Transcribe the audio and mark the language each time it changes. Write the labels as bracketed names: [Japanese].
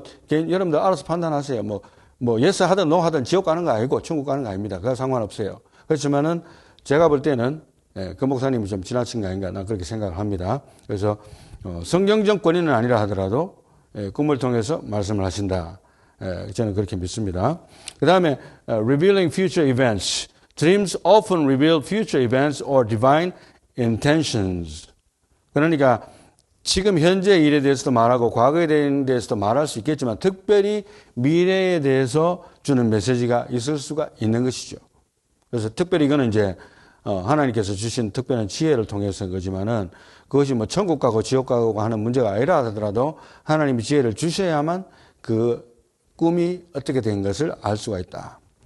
[Korean] 여러분들 알아서 판단하세요. 예스 하든 노 하든 지옥 가는 거 아니고 천국 가는 거 아닙니다. 그거 상관없어요. 그렇지만은 제가 볼 때는 그 목사님이 좀 지나친 거 아닌가 난 그렇게 생각을 합니다. 그래서 성경적 권위는 아니라 하더라도 꿈을 통해서 말씀을 하신다. 저는 그렇게 믿습니다. 그 다음에 [English] revealing future events. Dreams often reveal future events or divine intentions. [Korean] 그러니까 지금 현재 일에 대해서도 말하고 과거에 대해서도 말할 수 있겠지만 특별히 미래에 대해서 주는 메시지가 있을 수가 있는 것이죠. 그래서 특별히 이거는 이제 하나님께서 주신 특별한 지혜를 통해서인 거지만은 그것이 천국 가고 지옥 가고 하는 문제가 아니라 하더라도 하나님이 지혜를 주셔야만 그 꿈이 어떻게 된 것을 알 수가 있다.